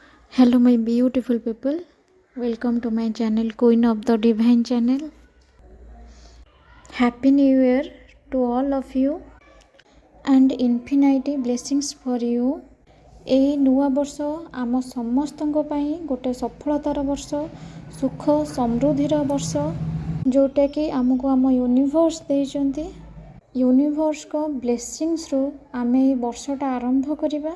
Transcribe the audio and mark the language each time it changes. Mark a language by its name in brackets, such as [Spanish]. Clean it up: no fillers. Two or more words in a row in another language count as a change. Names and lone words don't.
[English] Hello, my beautiful people. Welcome to my channel, Queen of the Divine channel. Happy New Year to all of you and infinity blessings for you. [Odia] ଏହି ନୂଆ ବର୍ଷ ଆମ ସମସ୍ତଙ୍କ ପାଇଁ ଗୋଟେ ସଫଳତାର ବର୍ଷ, ସୁଖ ସମୃଦ୍ଧିର ବର୍ଷ, ଯେଉଁଟାକି ଆମକୁ ଆମ ୟୁନିଭର୍ସ ଦେଇଛନ୍ତି। [English] Universenka blessingsru [Odia] ଆମେ ଏହି ବର୍ଷଟା ଆରମ୍ଭ କରିବା।